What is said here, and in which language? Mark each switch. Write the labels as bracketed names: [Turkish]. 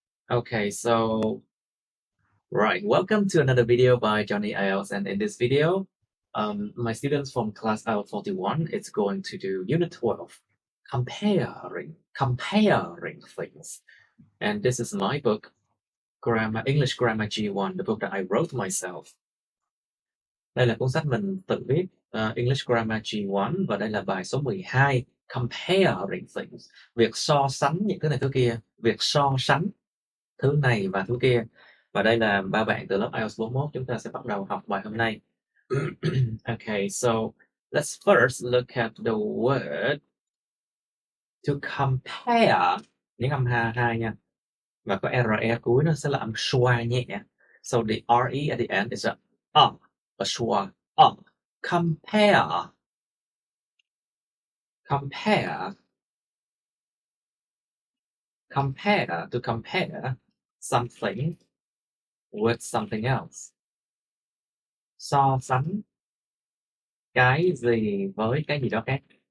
[English] Okay, so welcome to another video by Johnny IELTS, and in this video, my students from class IELTS 41 is going to do Unit 12, comparing things, and this is my book, English Grammar G1, the book that I wrote myself. [Vietnamese] Đây là cuốn sách mình tự viết, English Grammar G1, và đây là bài số 12, [English] comparing things, [Vietnamese] việc so sánh những thứ này thứ kia, việc so sánh thứ này và thứ kia. Và đây là ba bạn từ lớp IELTS 41, chúng ta sẽ bắt đầu học bài hôm nay. [English] Okay, so let's first look at the word to compare. [Vietnamese] Những âm hai nha. Và có RE cuối nó sẽ là âm schwa nhẹ. [English] So the RE at the end is a schwa, compare. Compare, to compare something with something else. [Vietnamese] So sánh cái gì với cái gì đó khác.